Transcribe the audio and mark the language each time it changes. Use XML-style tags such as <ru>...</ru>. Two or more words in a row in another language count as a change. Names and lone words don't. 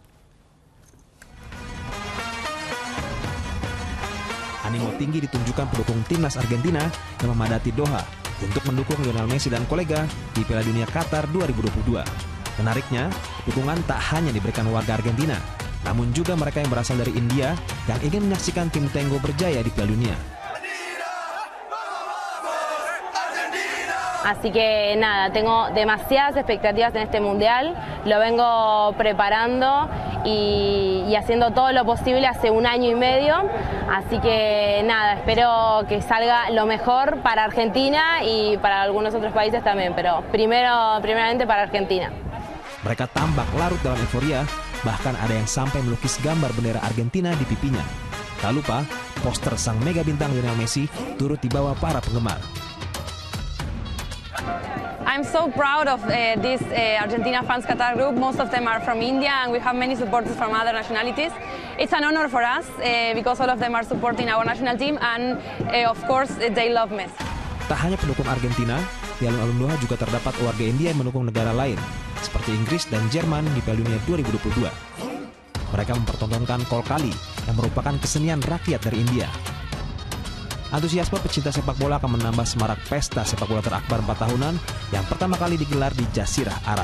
<id>Animo tinggi ditunjukkan pendukung timnas Argentina yang memadati Doha untuk mendukung Lionel Messi dan kolega di Piala Dunia Qatar 2022. Menariknya, dukungan tak hanya diberikan warga Argentina, namun juga mereka yang berasal dari India yang ingin menyaksikan tim Tango berjaya di Piala Dunia.</id> <es>Así que nada, tengo demasiadas expectativas en este mundial, lo vengo preparando y haciendo todo lo posible hace 1 año y medio, así que nada, espero que salga lo mejor para Argentina y para algunos otros países también, pero primeramente para Argentina.</es> <id>Mereka tampak larut dalam euforia, bahkan ada yang sampai melukis gambar bendera Argentina di pipinya. Tak lupa, poster sang mega bintang Lionel Messi turut dibawa para penggemar.</id> <en>I'm so proud of this Argentina fans Qatar group. Most of them are from India and we have many supporters from other nationalities. It's an honor for us because all of them are supporting our national team and of course they love Messi.</en> <id>Tak hanya pendukung Argentina, di alun-alun Doha juga terdapat warga India yang mendukung negara lain, seperti Inggris dan Jerman di Piala Dunia 2022. Mereka mempertontonkan Kolkali yang merupakan kesenian rakyat dari India. Antusiasme pecinta sepak bola akan menambah semarak pesta sepak bola terakbar 4 tahunan yang pertama kali digelar di Jazirah Arab.</id>